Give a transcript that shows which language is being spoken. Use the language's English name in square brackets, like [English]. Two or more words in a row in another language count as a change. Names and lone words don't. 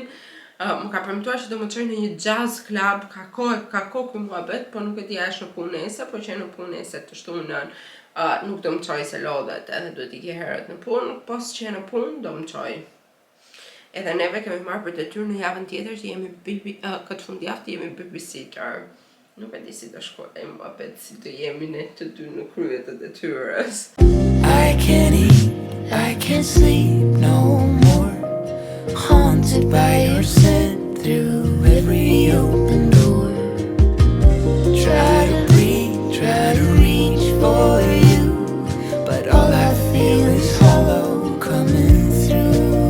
[Albanian] Më ka premtuar që do më çoj në një [English] jazz club, [Albanian] ka kohë ky muhabet, po nuk e di a është në punë nesër, po që në punë nesër të shtunën nuk do më çoj se lodhet, edhe duhet i ke herët në punë, po që në punë do më çoj. Edhe neve kemi marrë për detyrë në javën tjetër që jemi këtë fundjavë të jemi babysitter. Nuk e di si të shkojmë, muhabet si të jemi ne të dy në krye të detyrës. [English] I can't eat, I can't sleep no more. Haunted by your scent through every open door. Try to breathe, try to reach for you, but all I feel is hollow coming through.